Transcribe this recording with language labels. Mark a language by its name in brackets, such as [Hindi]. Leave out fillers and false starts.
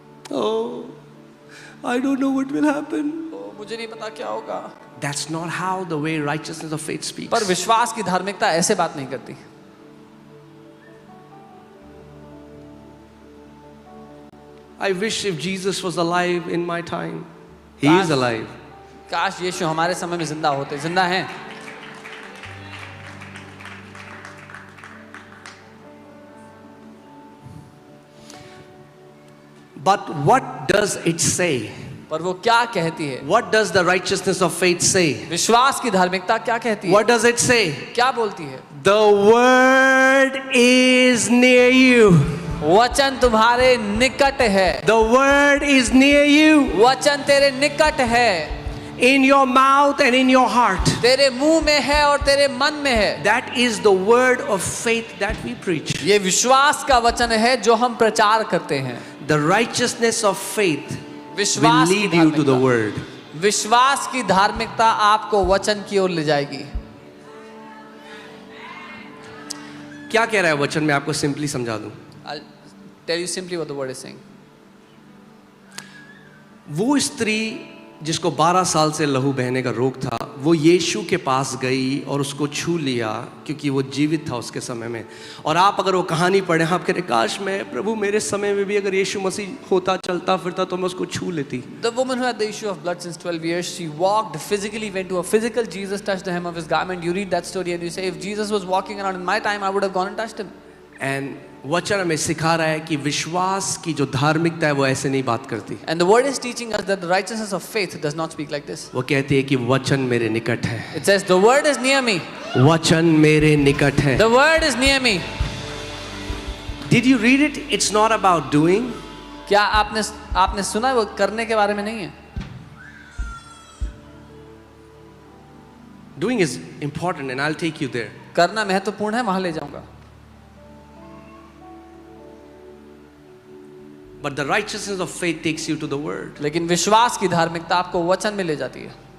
[English] Oh, I don't know what will happen. [Hindi] मुझे नहीं पता क्या होगा। [English] That's not how the way righteousness of faith speaks. [Hindi] पर विश्वास की धार्मिकता ऐसे बात नहीं करती। [English] I wish if Jesus was alive in my time. He is alive. [Hindi] काश यीशु हमारे समय में जिंदा होते, जिंदा हैं। [English] But what does it say? [Hindi] पर वो क्या कहती है? [English] What does the righteousness of faith say? [Hindi] विश्वास की धार्मिकता क्या कहती है? [English] What does it say? [Hindi] क्या बोलती है? [English] The word is near you. [Hindi] वचन तुम्हारे निकट है। [English] The word is near you. [Hindi] वचन तेरे निकट है। [English] In your mouth and in your heart. [Hindi] तेरे मुंह में है और तेरे मन में है। [English] That is the word of faith that we preach. [Hindi] ये विश्वास का वचन है जो हम प्रचार करते हैं। [English] The righteousness of faith will [Hindi] विश्वास की [English] lead you to the [Hindi] धार्मिकता। [English] word. [Hindi] विश्वास की धार्मिकता आपको वचन की ओर ले जाएगी। क्या कह रहा है वचन में, आपको सिंपली समझा दूं। [English] I'll tell you simply what the word is saying. [Hindi] वो स्त्री जिसको 12 साल से लहू बहने का रोग था, वो यीशु के पास गई और उसको छू लिया क्योंकि वो जीवित था उसके समय में। और आप अगर वो कहानी पढ़ें, आप कह रहे काश मैं प्रभु मेरे समय में भी अगर यीशु मसीह होता चलता फिरता तो मैं उसको छू लेती। [English] The woman who had the issue of blood since 12 years, she walked physically, went to a physical Jesus, touched the hem of his garment. You read that story and you say, if Jesus was walking around in my time, I would have gone and touched him. [Hindi] And वचन हमें सिखा रहा है कि विश्वास की जो धार्मिकता है वो ऐसे नहीं बात करती। [English] And the word is teaching us that the righteousness of faith does not speak like this. [Hindi] वो कहती है कि वचन मेरे निकट है। [English] It says, the word is near me. [Hindi] वचन मेरे निकट है। [English] The word is near me. Did you read it? It's not about doing. [Hindi] क्या आपने सुना है, वो करने के बारे में नहीं है। [English] Doing is important and I'll take you there. [Hindi] करना महत्वपूर्ण है, वहां ले जाऊंगा। [English] But the righteousness of faith takes you to the word. [Hindi] लेकिन विश्वास की धार्मिकता आपको वचन में ले जाती है।